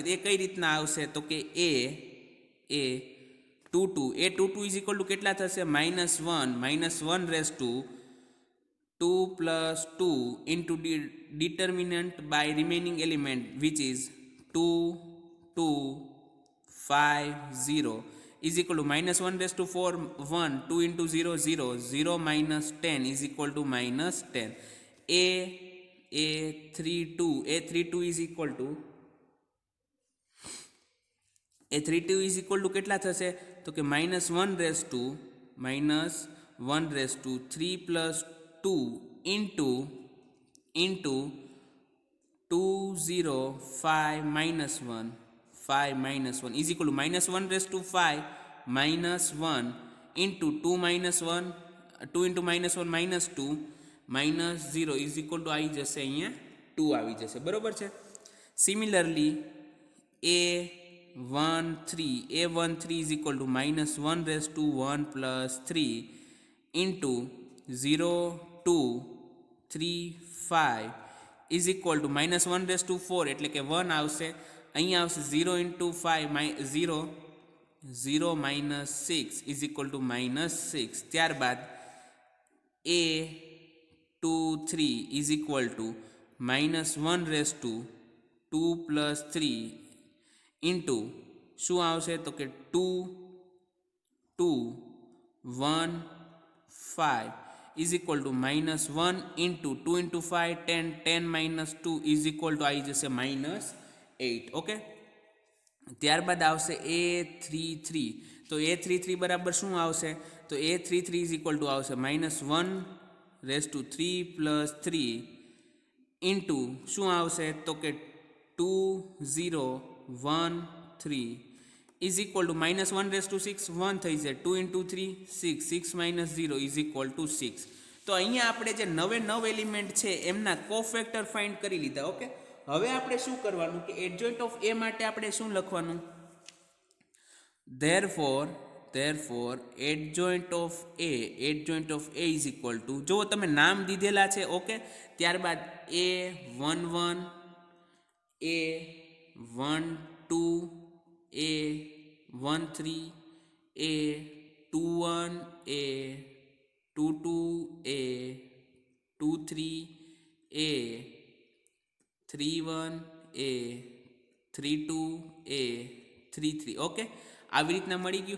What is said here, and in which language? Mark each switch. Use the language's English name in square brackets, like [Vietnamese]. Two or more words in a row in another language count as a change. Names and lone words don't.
[Gujarati] એ કઈ રીતના આવશે? તો કે A22 [English] is equal to [Gujarati] કેટલા થશે? [English] -1 2 + 2 into determinant by remaining element which is 2 2 5 0 is equal to -1/4 1 2 into 0 0 0 minus 10 is equal to -10. A32 is equal to [Gujarati] કેટલા થશે? તો કે -1/3 + 2 [English] into 2 0 5 -1 is equal to -1/5 -1 into 2 into -1 -2 -0 is equal to [Gujarati] આવી જશે, અહીંયા 2 આવી જશે. બરોબર છે. [English] સિમિલરલી A13 is equal to -1/1 + 3 into 0 2 3 5 is equal to -1/4 [Gujarati] એટલે કે 1 આવશે. અહીંયા આવશે [English] 0 into 5 0 0 -6 is equal to -6. ત્યારબાદ A23 is equal to -1/2 + 3 into [Gujarati] શું આવશે? તો કે [English] 2 2 1 5 is equal to -1 into 2 into 5 10 10 - 2 is equal to [Gujarati] આવી જશે [English] -8. [Gujarati] ઓકે, ત્યારબાદ આવશે A33. તો A33 બરાબર શું આવશે? તો A33 [English] is equal to [Gujarati] આવશે -1/3 + 3 into શું આવશે? તો કે 2 0 1 3 [English] is equal to [Gujarati] -1/6 1 થઈ જાય. [English] 2 into 3 6 6 - 0 is equal to 6. [Gujarati] તો અહીંયા આપણે જે નવે એલિમેન્ટ છે એમના કોફેક્ટર ફાઇન્ડ કરી લીધા. ઓકે, હવે આપણે શું કરવાનું કે [English] adjoint of a [Gujarati] માટે આપણે શું લખવાનું, [English] therefore adjoint of a is equal to, [Gujarati] જો તમે નામ દીધેલા છે ઓકે, ત્યારબાદ a11 a12 a13 a21 a22 a23 a31 a32 a33 ઓકે, આવી રીતના મળી ગયું.